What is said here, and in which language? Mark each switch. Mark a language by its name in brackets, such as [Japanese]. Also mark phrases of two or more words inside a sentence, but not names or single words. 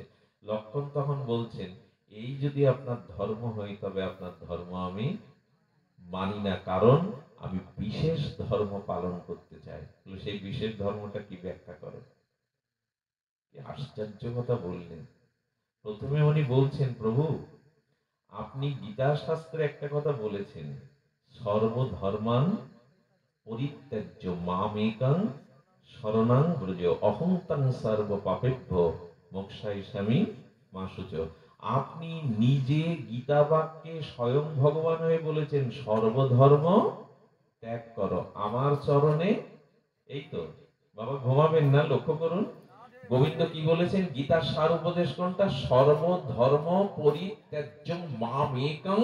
[Bangla] লক্ষণ তখন বলছেন এই যদি আপনার ধর্ম হয় তবে আপনার ধর্ম আমি মানি না, কারণ আমি বিশেষ ধর্ম পালন করতে চাই। সেই বিশেষ ধর্মটা কি, ব্যাখ্যা করেন। কি আশ্চর্য কথা বললেন। প্রথমে উনি বলছেন প্রভু আপনি গীতা শাস্ত্রে একটা কথা বলেছেন, [Sanskrit] সর্বধর্মান পরিত্যাজ্য মামেকং শরণাং ব্রজ অহং তং সর্ব পাপেভ্যো মোক্ষয়িষ্যামি মা শুচো। [Bangla] আপনি নিজে গীতা বাক্যে স্বয়ং ভগবান হয়ে বলেছেন সর্বধর্ম ত্যাগ করো আমার চরণে। এই তো বাবা ঘুমাবেন না, লক্ষ্য করুন গোবিন্দ কি বলেছেন। গীতার সার উপদেশ কোনটা? [Sanskrit] সর্বধর্ম পরিত্যাজ্য মামেকং।